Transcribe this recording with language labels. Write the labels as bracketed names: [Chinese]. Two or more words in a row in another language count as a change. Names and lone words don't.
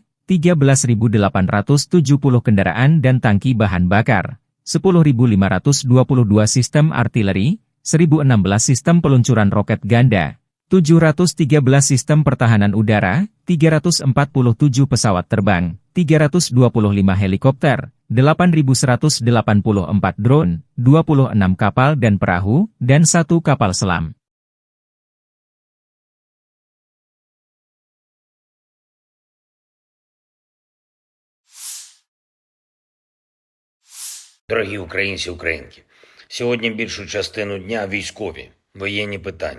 [Indonesian] 13.870 kendaraan dan tangki bahan bakar, 10.522 sistem artileri, 1.016 sistem peluncuran roket ganda, 713 sistem pertahanan udara, 347 pesawat terbang, 325 helikopter, 8.184 drone, 26 kapal dan perahu, dan 1 kapal selam. [Ukrainian] Дорогі українці, українки, сьогодні більшу частину дня військові, воєнні питання.